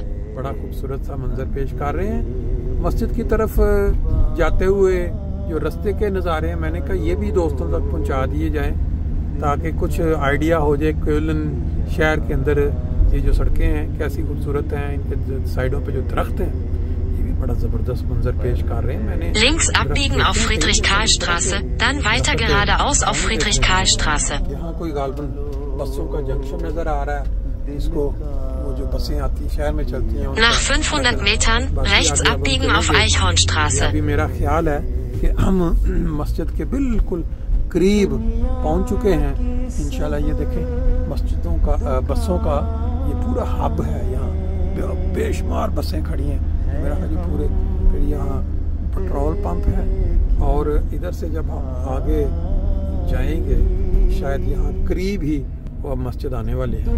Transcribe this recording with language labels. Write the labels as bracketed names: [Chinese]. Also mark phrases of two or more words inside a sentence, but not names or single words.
[Urdu] بڑا خوبصورت سا منظر پیش کر رہے ہیں. مسجد کی طرف جاتے ہوئے جو رستے کے نظارے ہیں, میں نے کہا یہ بھی دوستوں تک پہنچا دیے جائیں تاکہ کچھ آئیڈیا ہو جائے کیولن شہر کے اندر یہ جو سڑکیں ہیں کیسی خوبصورت ہیں, ان کے سائڈوں پہ جو درخت ہیں یہ بھی بڑا زبردست منظر پیش کر رہے ہیں. میں نے [German] Links abbiegen auf Friedrich-Karl-Straße, dann weiter geradeaus auf Friedrich-Karl-Straße. [Urdu] یہاں کوئی غالباً بسوں کا جنکشن نظر آ رہا ہے, اس کو وہ جو بسیں آتی ہیں شہر میں چلتی ہیں. [German] Nach 500 Metern rechts abbiegen auf Eichhornstraße. [Urdu] ابھی میرا خیال ہے کہ ہم مسجد کے بالکل قریب پہنچ چکے ہیں انشاءاللہ. یہ دیکھیں مسجدوں کا, بسوں کا یہ پورا ہب ہے, یہاں بے شمار بسیں کھڑی ہیں میرا خیال پورے. پھر یہاں پٹرول پمپ ہے, اور ادھر سے جب ہم آگے جائیں گے شاید یہاں قریب ہی وہ مسجد آنے والے ہیں.